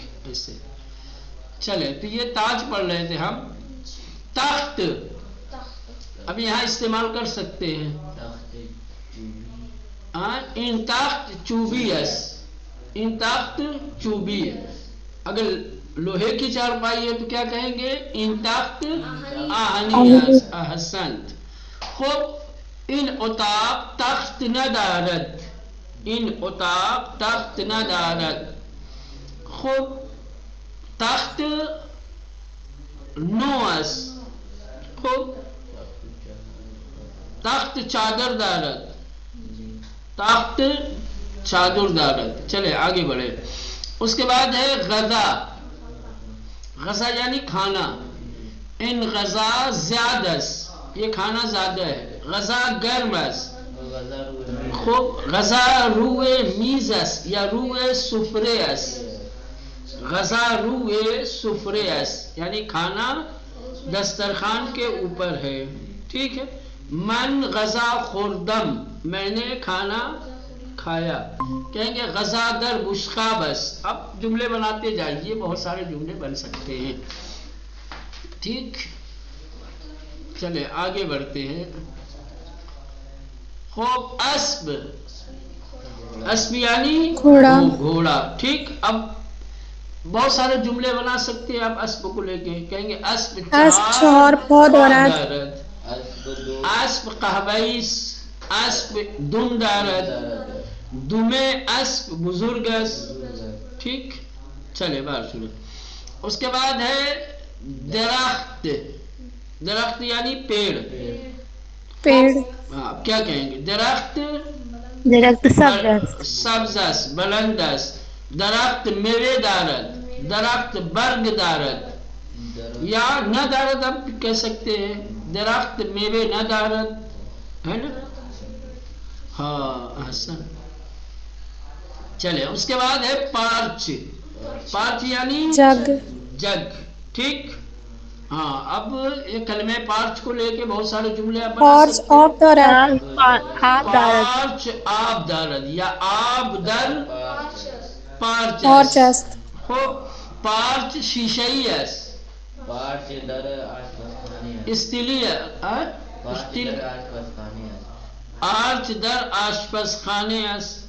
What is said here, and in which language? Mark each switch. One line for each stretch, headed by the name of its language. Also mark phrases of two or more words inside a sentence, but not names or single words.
Urdu: ایسے چلے تو یہ تاج پڑھ رہے تھے ہم. تخت اب یہاں استعمال کر سکتے ہیں.
Persian: ان تخت چوبیس، ان تخت چوبی.
Urdu: اگر لوہے کی چارپائی ہے تو کیا کہیں گے؟
Persian: ان تخت آہنیس. احسنت. خب ان اتاق تخت ندارد، ان اتاق تخت ندارد. خب تخت نو است. خب تخت چادر دارد، تخت چادر دارد.
Urdu: چلے آگے بڑھے. اس کے بعد ہے غذا. غذا یعنی کھانا.
Persian: ان غذا زیادہ،
Urdu: یہ کھانا زیادہ ہے.
Persian: غذا گرم است. خوب غذا روئے میز است یا روئے سفرے است. غذا روئے سفرے است
Urdu: یعنی کھانا دسترخوان کے اوپر ہے، ٹھیک ہے.
Persian: من غذا خوردم،
Urdu: میں نے کھانا کھایا. کہیں گے
Persian: غذا در بشقاب است.
Urdu: اب جملے بناتے جائیے، بہت سارے جملے بن سکتے ہیں، ٹھیک. چلے آگے بڑھتے ہیں. خوب اسب، اسب یعنی گھوڑا، ٹھیک. اب بہت سارے جملے بنا سکتے ہیں آپ اسب کو لے کے. کہیں گے
Persian: اسب چار پاؤں دارد، اسب قهوه‌ایس، اسب دم دارد، دمه اسب بزرگ است،
Urdu: ٹھیک. چلے بار شروع. اس کے بعد ہے درخت. درخت یعنی پیڑ. پیڑ کیا کہیں گے؟
Persian: درخت سبز است، بلند است. درخت میوه دارد، درخت برگ دارد یا نہ دارد.
Urdu: اب کہہ سکتے ہیں
Persian: درخت میوه نہ دارد،
Urdu: ہے نا. ہاں احسن. چلے اس کے بعد ہے پارچ. پارچ یعنی جگ، جگ، ٹھیک. ہاں اب یہ کلمہ پارچ کو لے کے بہت سارے جملے آپ بنا سکتے ہیں.
Persian: پارچ آب دارد یا آب در پارچ است. پارچ شیشه‌ای است. پارچ در آشپزخانه است. استیلی آرچ در آشپزخانه است.